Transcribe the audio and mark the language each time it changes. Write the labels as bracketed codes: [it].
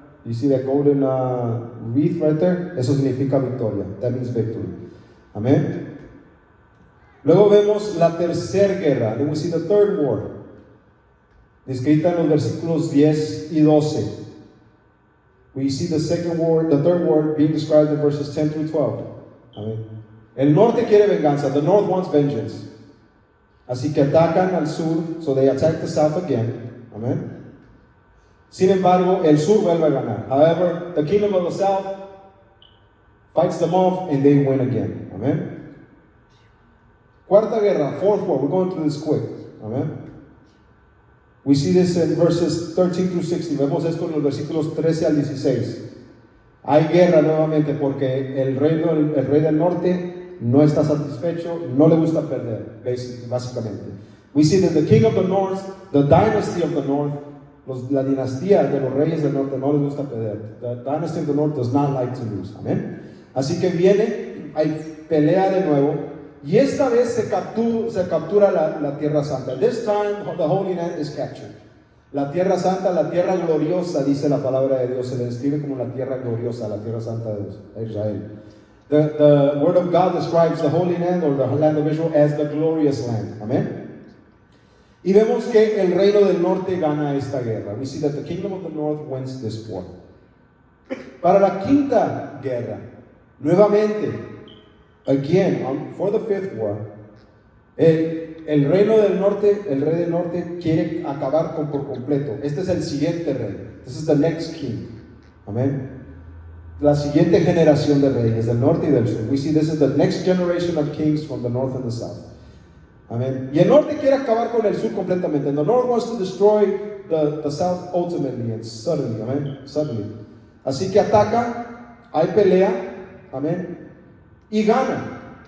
[en] You see that golden wreath right there? [es] Eso significa victoria. [en] That means victory. Amen. [es] Luego vemos la tercera guerra. [en] Then we see the third war. [es] Descrita en los versículos 10 y 12. [en] We see the third war being described in verses 10 through 12. Amen. [es] El norte quiere venganza. [en] The north wants vengeance. [es] Así que atacan al sur. [en] So they attack the south again. Amen. [es] Sin embargo, el sur vuelve a ganar. [en] However, the kingdom of the south fights them off and they win again. Amen. [es] Cuarta guerra, [en] fourth war. We're going through this quick. Amen. We see this in verses 13 through 16. [es] Vemos esto en los versículos 13 al 16. Hay guerra nuevamente porque el rey del norte no está satisfecho, no le gusta perder, básicamente. [en] We see that the king of the north, the dynasty of the north, [es] la dinastía de los reyes del norte no les gusta perder. [en] The dynasty of the north does not like to lose. [es] Amén. Así que viene, hay pelea de nuevo, y esta vez se captura la tierra santa. [en] This time the Holy Land is captured. [es] La tierra santa, la tierra gloriosa, dice la palabra de Dios, se le describe como la tierra gloriosa, la tierra santa de Israel. [en] The word of God describes the Holy Land or the land of Israel as the glorious land. [es] Amén. Y vemos que el reino del norte gana esta guerra. [en] We see that the kingdom of the north wins this war. [es] Para la quinta guerra, nuevamente, [en] again, for the fifth war, [es] el reino del norte, el rey del norte quiere acabar por completo. Este es el siguiente rey. [en] This is the next king. [es] Amén. La siguiente generación de reyes del norte y del sur. [en] We see this is the next generation of kings from the north and the south. [es] Amén. Y el norte quiere acabar con el sur completamente. [en] And the north wants to destroy the south ultimately and suddenly. Amén. Suddenly. [es] Así que ataca, hay pelea, amén, y gana.